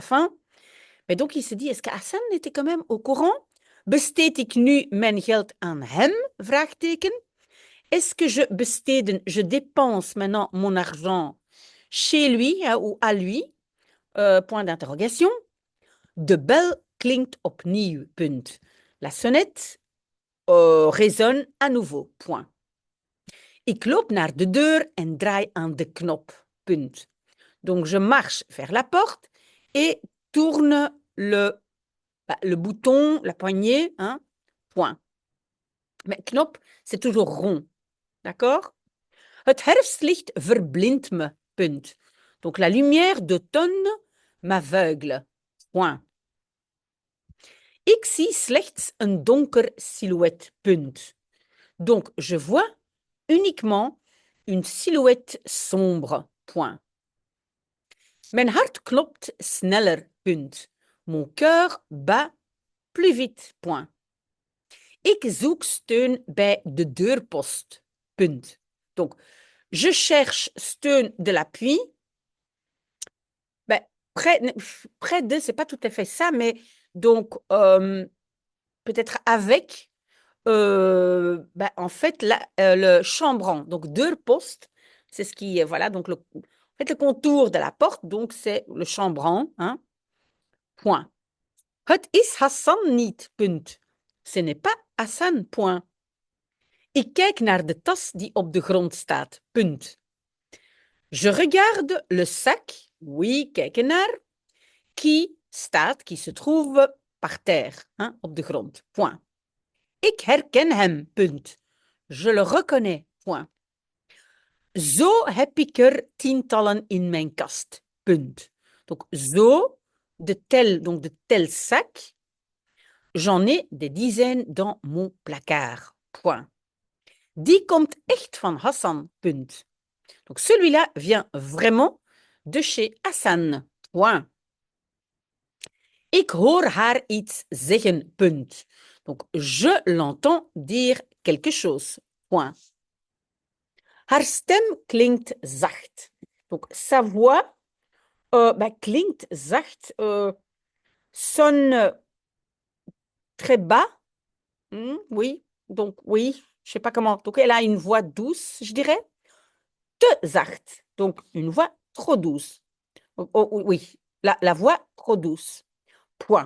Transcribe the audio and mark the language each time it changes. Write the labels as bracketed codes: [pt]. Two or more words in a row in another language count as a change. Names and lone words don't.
[fr] Mais donc, il se dit, est-ce que Hassan était quand même au courant [nl] Besteed ik nu mijn geld aan hem? Vraagteken. [fr] Est-ce que je dépense maintenant mon argent chez lui ou à lui? Point d'interrogation. [nl] De bel klinkt opnieuw. Punt. [fr] La sonnette résonne à nouveau. Point. [nl] Ik loop naar de deur en draai aan de knop. Punt. [fr] Donc, je marche vers la porte et tourne le bouton, la poignée, hein, point. Mais knop, c'est toujours rond. D'accord? [nl] Het herfstlicht verblindt me. Punt. [fr] Donc, la lumière d'automne m'aveugle. Point. [nl] Ik zie slechts een donker silhouet. Punt. [fr] Donc, je vois uniquement une silhouette sombre. Point. [nl] Mijn hart klopt sneller. Punt. [fr] Mon cœur bat plus vite. Point. [nl] Ik zoek steun bij de deurpost. Punt. [fr] Donc, je cherche steun de l'appui. Ben, près de, c'est pas tout à fait ça, mais donc, peut-être avec, ben, en fait, le chambranle. Donc, deurpost, c'est ce qui est, voilà, donc en fait, le contour de la porte, donc c'est le chambranle, hein. Point. [nl] Het is Hassan niet. Punt. [fr] Ce n'est pas Hassan. Point. [nl] Ik kijk naar de tas die op de grond staat. [fr] Punt. Je regarde le sac, oui, [nl] kijken naar, [fr] qui se trouve par terre, hein, [nl] op de grond. Point. Ik herken hem. Punt. [fr] Je le reconnais. Point. [nl] Zo heb ik er tientallen in mijn kast. Punt. [fr] Donc, zo, de tel sac, j'en ai des dizaines dans mon placard. Point. [nl] Die komt echt van Hassan. Punt. [fr] Donc, celui-là vient vraiment de chez Hassan. Point. [nl] Ik hoor haar iets zeggen. Punt. [fr] Donc, je l'entends dire quelque chose. Point. [nl] Haar stem klinkt zacht. [fr] Donc, sa voix [nl] klinkt zacht, [fr] sonne très bas. Oui, donc oui, je ne sais pas comment. Donc, elle a une voix douce, je dirais. [nl] Te zacht. [fr] Donc, une voix trop douce. Oui, la voix trop douce. Point.